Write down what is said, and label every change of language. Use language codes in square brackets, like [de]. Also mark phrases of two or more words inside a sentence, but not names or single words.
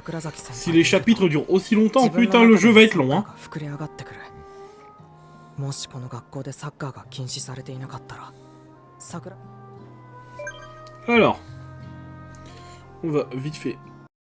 [ja] 桜崎先輩 [fr] Si les chapitres durent aussi longtemps, putain, le jeu va être long, hein. [ja] 膨れ上がってくる。もしこの学校でサッカーが禁止されていなかったら、桜。 [fr] Alors, on va vite fait